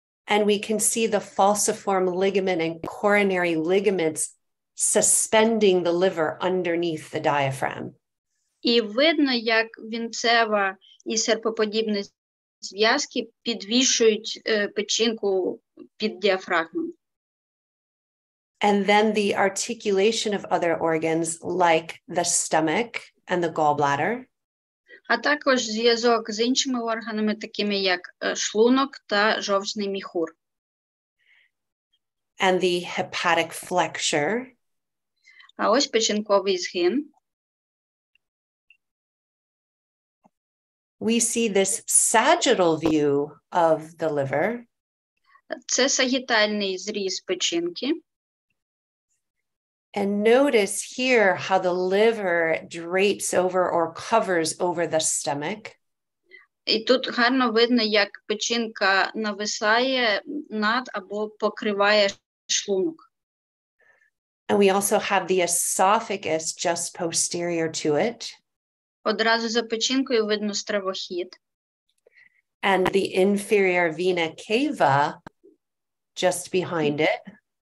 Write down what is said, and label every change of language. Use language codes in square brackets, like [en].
[en] And we can see the falciform ligament and coronary ligaments suspending the liver underneath the diaphragm. [uk] І видно, як вінцева і серпоподібні зв'язки підвішують печінку під діафрагмою. [en] And then the articulation of other organs like the stomach and the gallbladder. [uk] А також зв'язок з іншими органами, такими як шлунок та жовчний міхур. [en] And the hepatic flexure. [uk] А ось печінковий згин. [en] We see this sagittal view of the liver. [uk] Це сагітальний зріз печінки. [en] And notice here how the liver drapes over or covers over the stomach. [uk] І тут гарно видно, як печінка нависає над або покриває шлунок. [en] And we also have the esophagus just posterior to it. [uk] Одразу за печінкою видно стравохід. [en] And the inferior vena cava just behind it.